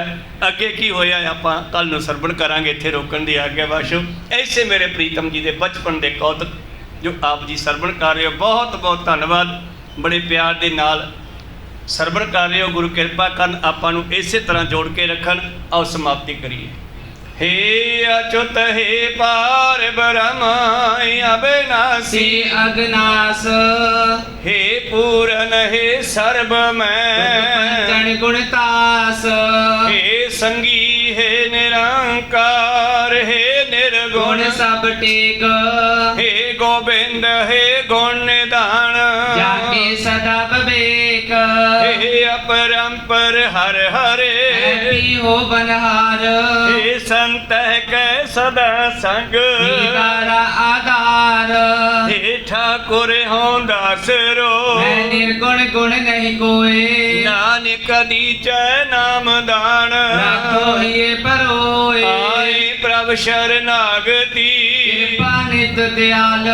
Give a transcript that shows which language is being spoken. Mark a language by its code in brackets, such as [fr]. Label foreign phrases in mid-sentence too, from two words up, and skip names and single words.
[pa] ਅੱਗੇ ਕੀ ਹੋਇਆ ਆਪਾਂ ਕੱਲ ਨੂੰ ਸਰਵਣ ਕਰਾਂਗੇ। ਇੱਥੇ ਰੋਕਣ ਦੀ ਆਗਿਆ ਬਾਸ਼ੋ। ਐਸੇ ਮੇਰੇ ਪ੍ਰੀਤਮ ਜੀ ਦੇ ਬਚਪਨ ਦੇ ਕੌਤਕ ਜੋ ਆਪ ਜੀ ਸਰਵਣ ਕਰ ਰਹੇ ਹੋ, ਬਹੁਤ ਬਹੁਤ ਧੰਨਵਾਦ। ਬੜੇ ਪਿਆਰ ਦੇ ਨਾਲ ਸਰਵਣ ਕਰ ਰਹੇ ਹੋ। ਗੁਰੂ ਕਿਰਪਾ ਕਰਨ ਆਪਾਂ ਨੂੰ ਇਸੇ ਤਰ੍ਹਾਂ ਜੋੜ ਕੇ ਰੱਖਣ। ਆਓ ਸਮਾਪਤੀ ਕਰੀਏ। [bra] हे अच्युत हे पार ब्रह्म अविनाशी अगनास, हे पूरन हे सर्व जन में, गुणतास। हे संगी हे निरंकार, हे निर्गुण गुण सब टेक, हे गोविंद हे गुण निधान, जाके सदा विवेक। हे अपरंपर हर हरे, हो बनहार, हे संत कै सदा संग, निवारा आधार। हे ठाकुर हों दास रो, मैं निर्गुण गुण नहीं कोई, नानक दीचै नाम दान। राखो ये परोए, आए प्रभ शरणागति, कृपा नित दयाल।